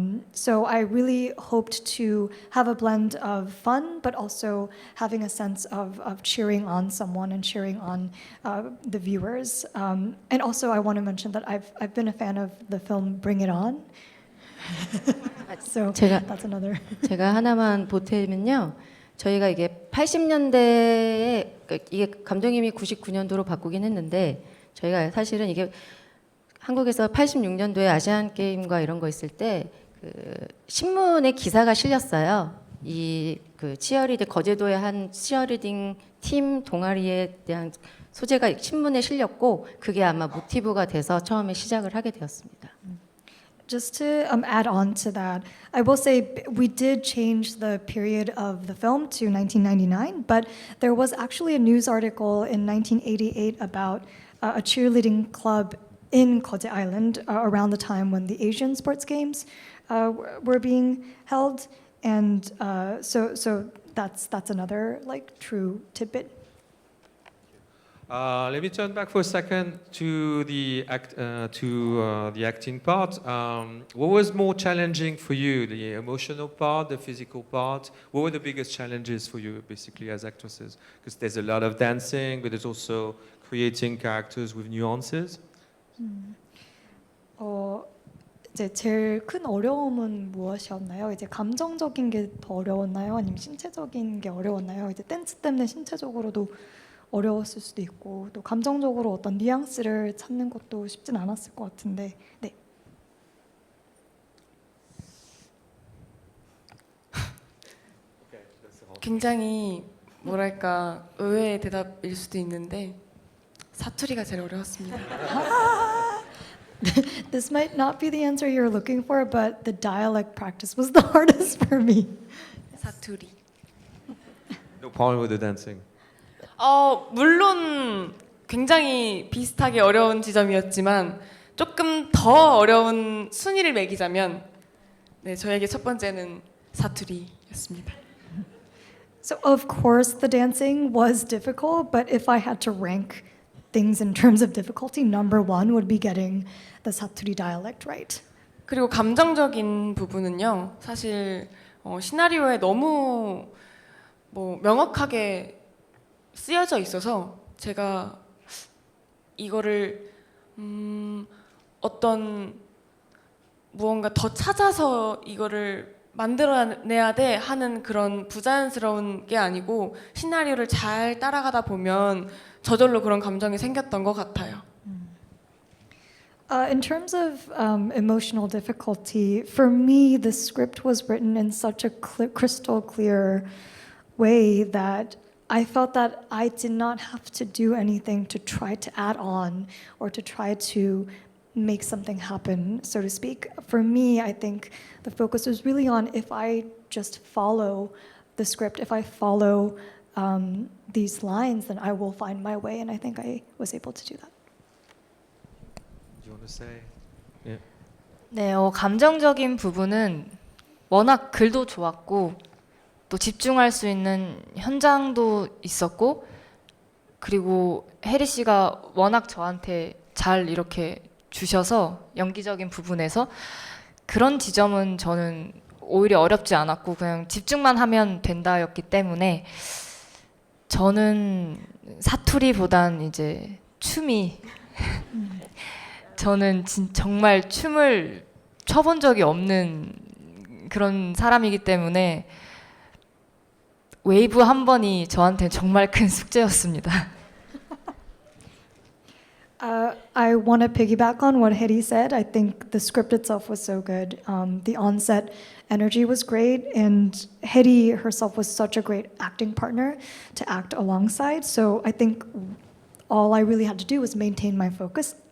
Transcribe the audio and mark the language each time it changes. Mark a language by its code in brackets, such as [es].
[en] So I really hoped to have a blend of fun, but also having a sense of cheering on someone and cheering on the viewers. And also I want to mention that I've been a fan of the film Bring It On. So that's another. [ko] 제가 하나만 보태면요. 저희가 이게 80년대에 이게 감독님이 99년도로 바꾸긴 했는데 저희가 사실은 이게 한국에서 86년도에 아시안 게임과 이런 거 있을 때 그 신문에 기사가 실렸어요. 이 그 치어리딩 거제도의 한 치어리딩 팀 동아리에 대한 소재가 신문에 실렸고 그게 아마 모티브가 돼서 처음에 시작을 하게 되었습니다. [en] Just to add on to that, I will say we did change the period of the film to 1999, but there was actually a news article in 1988 about a cheerleading club in Koje Island around the time when the Asian sports games were being held, and so that's another like true tidbit. Let me turn back for a second to the acting part. What was more challenging for you, the emotional part, the physical part? What were the biggest challenges for you, basically, as actresses? Because there's a lot of dancing, but there's also creating characters with nuances. [ko] 이제 제일 큰 어려움은 무엇이었나요? 이제 감정적인 게 더 어려웠나요? 아니면 신체적인 게 어려웠나요? 이제 댄스 때문에 신체적으로도 어려웠을 수도 있고 또 감정적으로 어떤 뉘앙스를 찾는 것도 쉽진 않았을 것 같은데 네. 굉장히 뭐랄까 의외의 대답일 수도 있는데 사투리가 제일 어려웠습니다. [en] This might not be the answer you're looking for, but the dialect practice was the hardest for me. [ko] 사투리. [en] No problem with the dancing. [ko] 물론 굉장히 비슷하게 어려운 지점이었지만 조금 더 어려운 순위를 매기자면 네, 저에게 첫 번째는 사투리였습니다. [en] So of course the dancing was difficult, but if I had to rank things in terms of difficulty, number one would be getting the Saturi dialect right. [ko] 그리고 감정적인 부분은요. 사실 시나리오에 너무 명확하게 쓰여져 있어서 제가 이거를 어떤 무언가 더 찾아서 이거를 만들어내야 돼 하는 그런 부자연스러운 게 아니고 시나리오를 잘 따라가다 보면 저절로 그런 감정이 생겼던 것 같아요. [en] In terms of emotional difficulty, for me, the script was written in such a crystal clear way that I felt that I did not have to do anything to try to add on or to try to make something happen, so to speak. For me, I think the focus was really on if I just follow the script, if I follow these lines, then I will find my way, and I think I was able to do that. Do you want to say? [ko] 네, 감정적인 부분은 워낙 글도 좋았고 또 집중할 수 있는 현장도 있었고 그리고 혜리 씨가 워낙 저한테 잘 이렇게 주셔서 연기적인 부분에서 그런 지점은 저는 오히려 어렵지 않았고 그냥 집중만 하면 된다였기 때문에 저는 사투리보단 이제 춤이 저는 정말 춤을 춰본 적이 없는 그런 사람이기 때문에 웨이브 한 번이 저한테 정말 큰 숙제였습니다. [en] I want to piggyback on what Hedy said. I think the script itself was so good. The on-set energy was great, and Hedy herself was such a great acting partner to act alongside. So I think all I really had to do was maintain my focus.